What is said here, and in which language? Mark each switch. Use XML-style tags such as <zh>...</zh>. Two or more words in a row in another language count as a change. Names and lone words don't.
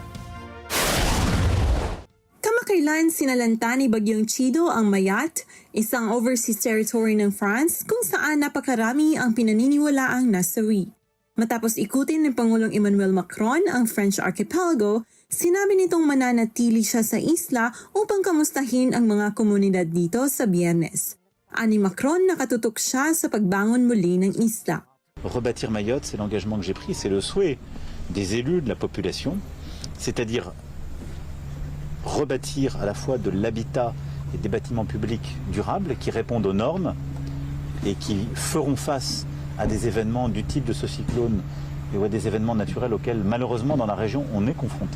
<tl>Kamakailan sinalanta ni Bagyong Chido ang Mayotte, isang</tl> <en>overseas territory</en> <tl>ng France kung saan napakarami ang pinaniniwalaang nasawi. Matapos ikutin ng Pangulong Emmanuel Macron ang</tl> <en>French archipelago,</en> <tl>sinabi nitong mananatili siya sa isla upang kamustahin ang mga komunidad dito sa Biyernes. Ani Macron, nakatutok siya sa pagbangon muli ng isla.</tl> <fr>Rebâtir Mayotte, c'est l'engagement que j'ai pris, c'est le souhait des élus, de la population, c'est-à-dire rebâtir à la fois de l'habitat et des bâtiments publics durables qui répondent aux normes et qui feront face à des événements du type de ce cyclone ou à des événements naturels auxquels malheureusement dans la région on est confronté.</fr>